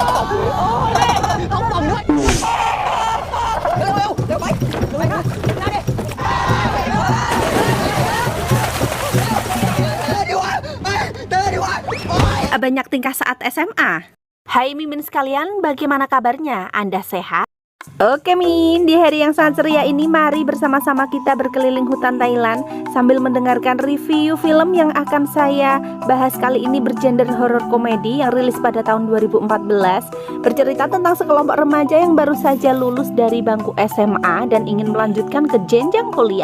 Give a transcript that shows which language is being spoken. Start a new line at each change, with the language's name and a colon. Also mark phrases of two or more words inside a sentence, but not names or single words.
Thai: โอ้ยต้องตบด้วยเร็วเร็วเร็วไปค่ะนั่นดิ
Indonesian: Banyak tingkah saat SMA. Hai Mimin sekalian, bagaimana kabarnya? Anda sehat? Oke Min, di hari yang sangat ceria ini mari bersama-sama kita berkeliling hutan Thailand sambil mendengarkan review film yang akan saya bahas kali ini bergenre horror komedi yang rilis pada tahun 2014, bercerita tentang sekelompok remaja yang baru saja lulus dari bangku SMA dan ingin melanjutkan ke jenjang kuliah.